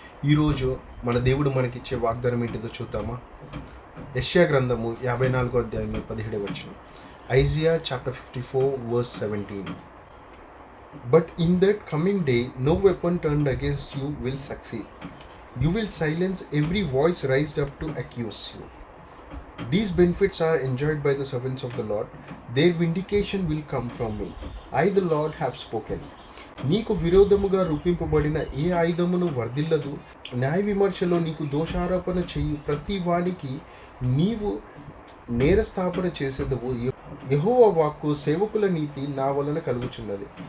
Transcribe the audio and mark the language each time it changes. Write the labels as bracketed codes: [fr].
[te] ఈరోజు మన దేవుడు మనకిచ్చే వాగ్దానం ఏంటిదో చూద్దామా? యెషయా గ్రంథము 54వ అధ్యాయము 17వ వచనం. [en] Isaiah chapter 54 verse 17. But in that coming day, no weapon turned against you will succeed. You will silence every voice raised up to accuse you. These benefits are enjoyed by the servants of the Lord. Their vindication will come from me. I, the Lord, have spoken. [te] నీకు విరోధముగా రూపింపబడిన ఏ ఆయుధమును వర్ధిల్లదు. న్యాయ విమర్శలో నీకు దోషారోపణ చేయు ప్రతి వానికి నీవు నేరస్థాపన చేసేదవు. యెహోవా వాక్కు సేవకుల నీతి నా వలన కలుగుచున్నది.